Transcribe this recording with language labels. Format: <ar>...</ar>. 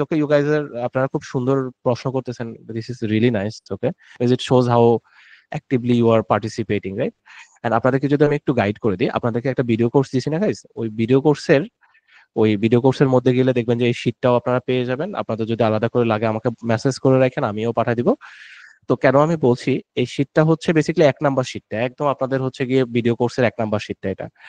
<en>Okay, you guys are</en> <bn>আপনারা খুব সুন্দর প্রশ্ন করতেছেন.</bn> <en>This is really nice. Okay, because it shows how actively you are participating, right?</en> <bn>And আপনাদেরকে যদি আমি একটু গাইড করে দিই, আপনাদেরকে একটা ভিডিও কোর্স দিয়েছি না গাইস? ওই ভিডিও কোর্সের মধ্যে গেলে দেখবেন যে এই শীটটাও আপনারা পেয়ে যাবেন। আপনাদের যদি আলাদা করে লাগে আমাকে মেসেজ করে রাখেন, আমিও পাঠিয়ে দিব। তো কেন আমি বলছি, এই শীটটা হচ্ছে বেসিক্যালি 1 নাম্বার শীটটা, একদম আপনাদের হচ্ছে গিয়ে ভিডিও কোর্সের 1 নাম্বার শীটটা এটা।</bn>